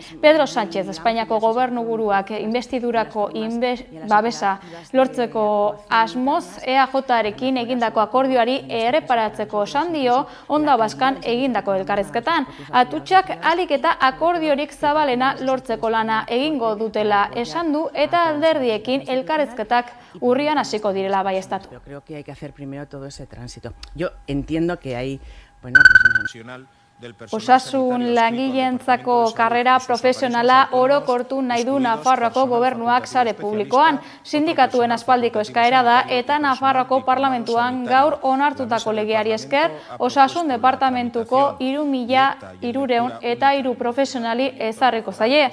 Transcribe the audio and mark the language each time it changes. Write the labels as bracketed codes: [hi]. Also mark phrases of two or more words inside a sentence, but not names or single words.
[eu] Pedro Sánchez Espainiako gobernu buruak investidurako babesa lortzeko asmoz EAJarekin egindako akordioari erreparatzeko esan dio Onda Baskan egindako elkarrizketan. Atutxak ahalik eta akordiorik zabalena lortzeko lana egingo dutela esan du eta alderdiekin elkarrizketak urrian hasiko direla baieztatu. [es] Yo creo que hay que hacer primero todo ese tránsito. Yo entiendo que hay, [eu] Osasun langileentzako karrera profesionala orokortu nahi du Nafarroako gobernuak sare publikoan. Sindikatuen aspaldiko eskaera da eta Nafarroako parlamentuan gaur onartutako legeari esker Osasun departamentuko 3.303 profesionali ezarriko zaie.